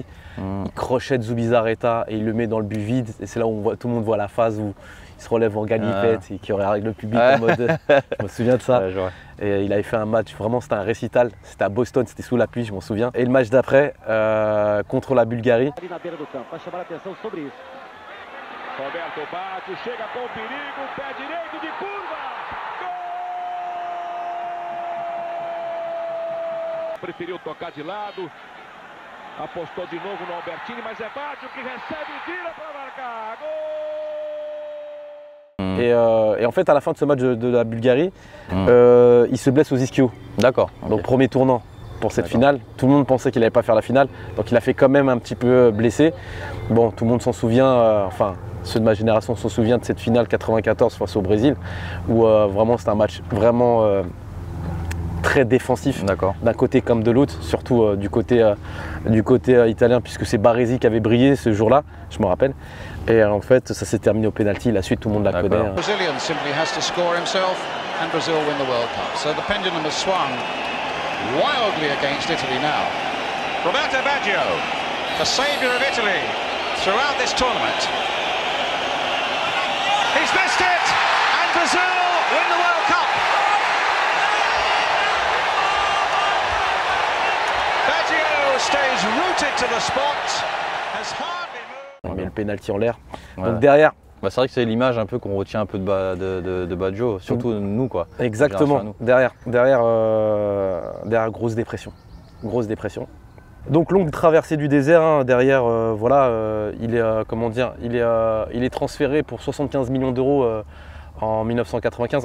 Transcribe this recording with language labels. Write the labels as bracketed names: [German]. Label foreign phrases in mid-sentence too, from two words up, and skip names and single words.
[French] Il crochette Zubizarreta et il le met dans le but vide. Et c'est là où tout le monde voit la phase où il se relève en galipette et qui regarde le public en mode. Je me souviens de ça. Et il avait fait un match, vraiment c'était un récital. C'était à Boston, c'était sous la pluie, je m'en souviens. Et le match d'après, contre la Bulgarie. [Portuguese] Roberto Baggio chega com perigo, pé direito de curva. Gol! Preferiu tocar de lado, apostou de novo no Albertini, mas é Baggio que recebe e vira para marcar. Gol! [French] Et en fait, à la fin de ce match de la Bulgarie, il se blesse aux ischios. D'accord. Donc premier tournant pour cette finale. Tout le monde pensait qu'il n'allait pas faire la finale, donc il a fait quand même un petit peu blessé. Bon, tout le monde s'en souvient, enfin ceux de ma génération s'en souviennent de cette finale 94 face au Brésil, où vraiment c'était un match vraiment très défensif d'un côté comme de l'autre, surtout du côté italien, puisque c'est Baresi qui avait brillé ce jour-là, je me rappelle. Et en fait, ça s'est terminé au pénalty. La suite, tout le monde la connaît. [English] Brazilian simply has to score himself and Brazil win the World Cup. So the pendulum has swung wildly against Italy now. Roberto Baggio, the saviour of Italy throughout this tournament. He's missed it, and Brazil win the World Cup. rooted to the spot, has hardly moved. [French] Il met le penalty en l'air. Ouais. Donc derrière. Bah, c'est vrai que c'est l'image un peu qu'on retient un peu de Baggio, surtout nous quoi. Exactement. Derrière, grosse dépression. Grosse dépression. Donc longue traversée du désert, hein. Derrière, voilà, il est transféré pour 75 millions d'euros en 1995.